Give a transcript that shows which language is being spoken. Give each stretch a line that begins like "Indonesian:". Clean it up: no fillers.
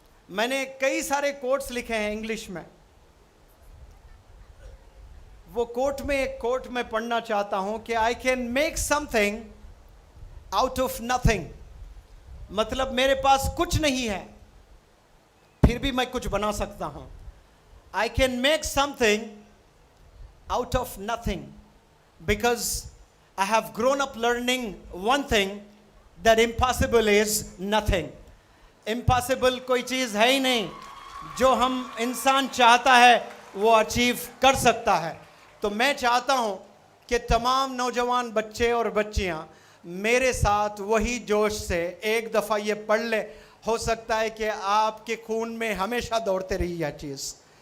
Hindi: मैंने कई सारे कोट्स लिखे हैं इंग्लिश में। वो कोट में एक कोट मैं पढ़ना चाहता हूं कि
English: I can make something out of nothing.
Hindi: मतलब मेरे पास कुछ नहीं है, फिर भी मैं कुछ बना सकता हूं।
English: I can make something out of nothing because I have grown up learning one thing, that impossible is nothing.
Hindi: Impossible कोई चीज़ है ही नहीं। जो हम इंसान चाहता है वो अचीव कर सकता है। तो मैं चाहता हूँ कि तमाम नौजवान बच्चे और बच्चियाँ मेरे साथ वही जोश से एक दफ़ा ये पढ़ ले। हो सकता है कि आपके खून में हमेशा दौड़ते रही यह चीज़।